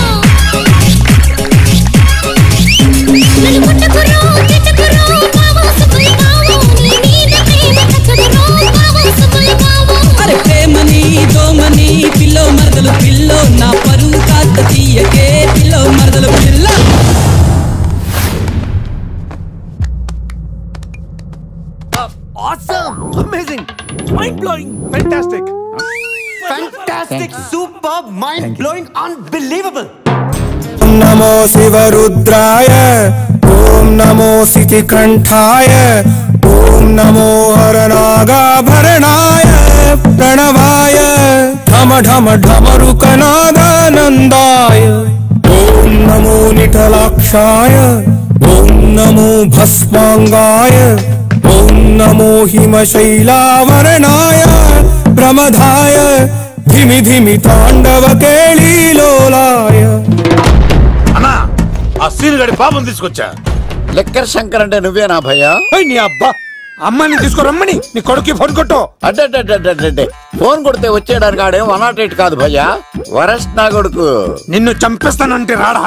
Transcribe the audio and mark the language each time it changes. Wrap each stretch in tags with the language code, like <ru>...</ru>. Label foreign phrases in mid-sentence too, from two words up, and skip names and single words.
<te>నన్ను కొట్టకురో తిట్టకురో బావో సుబ్బల బావో. నీ మీద ప్రేమ తగ్గదురో బావో సుబ్బల బావో. అరే ప్రేమని దోమని పిల్లో మరదలు పిల్లో, నా పరువు కాస్త తీయకే పిల్లో మరదలు పిల్ల.</te> <en>Awesome! Amazing! Mind-blowing! Fantastic! Fantastic! Superb! Mind-blowing! Unbelievable!</en> <sa>ॐ नमो शिवरुद्राय, ॐ नमो शितिकण्ठाय, ॐ नमो हरनागाभरणाय, प्रणवाय, धम धम डमरुकनादानन्दाय, ॐ नमो निटलाक्षाय, ॐ नमो भस्माङ्गाय, ॐ नमो हिमशैलवरणाय, प्रमथाय, धिमि धिमि ताण्डव केलिलोलाय.</sa> <te>అన్నా, ఆ సీన్ గడి పాపం తీసుకొచ్చా. లెక్కర్ శంకర్ అంటే నువ్వేనా భయ్యా? నీ అబ్బా, అమ్మని తీసుకురమ్మని నీ కొడుకు ఫోన్ కొట్టు. అడ్డే ఫోన్ కొడితే వచ్చేయడానికి ఆడేం 108 కాదు భయ్యా, వరస్ట్ నా కొడుకు. నిన్ను చంపేస్తానంటే రాడా?</te>